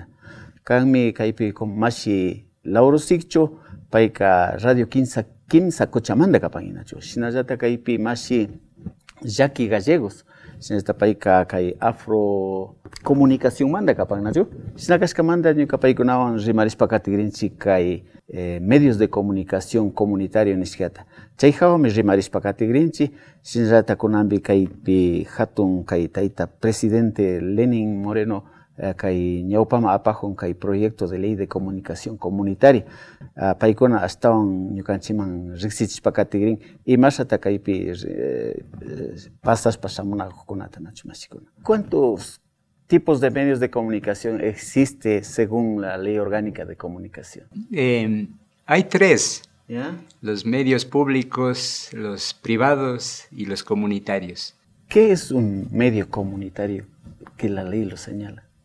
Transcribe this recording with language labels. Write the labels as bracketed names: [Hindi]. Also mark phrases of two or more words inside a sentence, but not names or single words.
[Quechua] Kanmi kaipi mashi Lauro Sikcho paika Radio Kimsa Cochamanda kapanginachu. Shinallata kaypi mashi Jackie Gallegos. Shinallata paika kay Afro Comunicación manda kapanginachu. Shinakashkamanda ñuka paykunawan rimarispa katigrinchi kay [Spanish] medios de comunicación comunitario [Quechua] nishkata. Chayhawami rimarispa katigrinchi. Shinallata kunambi kaypi hatun kay tayta presidente Lenin Moreno kay ñawpama apajun kay [Spanish] proyecto de ley de comunicación comunitaria [Quechua] paykuna astawan ñukanchiman riqsichishpa katigrin imashata kaypi pasashpa shamunakukunata nachu mashikuna. [Spanish] ¿Cuántos tipos de medios de comunicación existe según la Ley Orgánica de Comunicación? Hay tres. ¿Ya? Los medios públicos, los privados y los comunitarios. ¿Qué es un medio comunitario que la ley lo señala?